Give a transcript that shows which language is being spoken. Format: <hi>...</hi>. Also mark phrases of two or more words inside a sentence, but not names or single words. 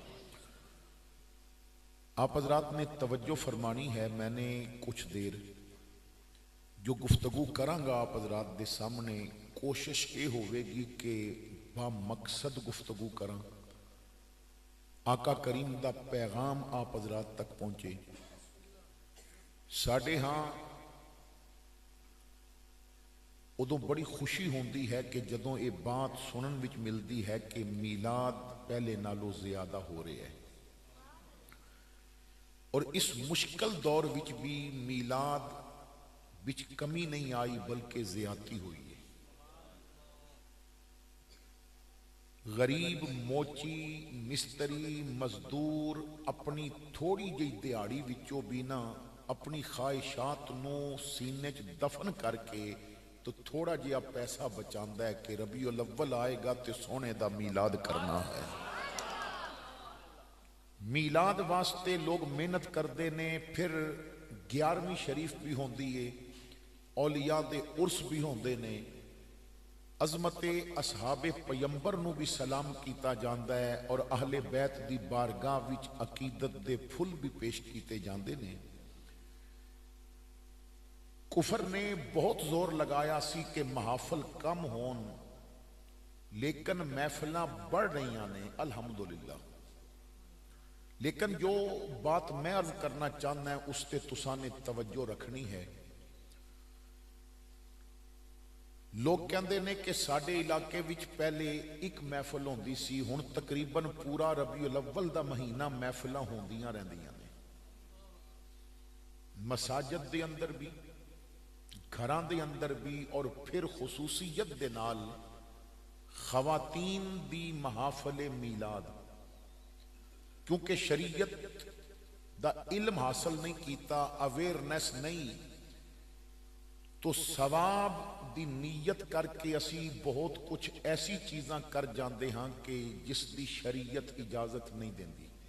<pa>آپ حضرات نے توجہ فرمانی ہے، میں نے کچھ دیر جو گفتگو کرانگا آپ حضرات دے سامنے، کوشش یہ ہوئے گی کہ با مقصد گفتگو کراں، آقا کریم دا پیغام آپ حضرات تک پہنچے۔ ساڑھے ہاں ادو بڑی خوشی ہوندی ہے کہ جدوں یہ بات سنن وچ ملدی ہے کہ میلاد پہلے نالوں زیادہ ہو رہے ہیں، اور اس مشکل دور وچ بھی میلاد وچ کمی نہیں آئی بلکہ زیادتی ہوئی ہے۔ غریب، موچی، مستری، مزدور اپنی تھوڑی جی دیہاڑی وچوں بھی نہ اپنی خواہشات نو سینے چ دفن کر کے تو تھوڑا جہا پیسہ بچاندا ہے کہ ربیع الاول آئے گا تے سونے دا میلاد کرنا ہے۔ میلاد واسطے لوگ محنت کردے نے، پھر 11ویں شریف بھی ہوندی ہے، اولیاء دے عرس بھی ہوندے نے، عظمت اصحاب پیمبر نو بھی سلام کیتا جاندا ہے، اور اہل بیت دی بارگاہ وچ عقیدت دے پھل بھی پیش کیتے جاندے نے۔ کفر نے بہت زور لگایا سی کہ محافل کم ہون لیکن محفلاں بڑھ رہی نے الحمدللہ. لیکن جو بات میں عرض کرنا چاہنا ہے اس تے تساں نے توجہ رکھنی ہے. لوگ کہندے نے کہ ساڈے علاقے وچ پہلے ایک محفل ہوندی سی، ہن تقریباً پورا ربیع الاول دا مہینہ محفلاں ہوندیاں رہندیاں نے، مساجد دے اندر بھی، گھراں دے اندر بھی، اور پھر خصوصیت دے نال خواتین دی محافل میلاد. کیونکہ شریعت دا علم حاصل نہیں کیتا، اویئرنیس نہیں، تو ثواب دی نیت کر کے اسی بہت کچھ ایسی چیزاں کر جاندے ہاں کہ جس دی شریعت اجازت نہیں دیندی.</pa>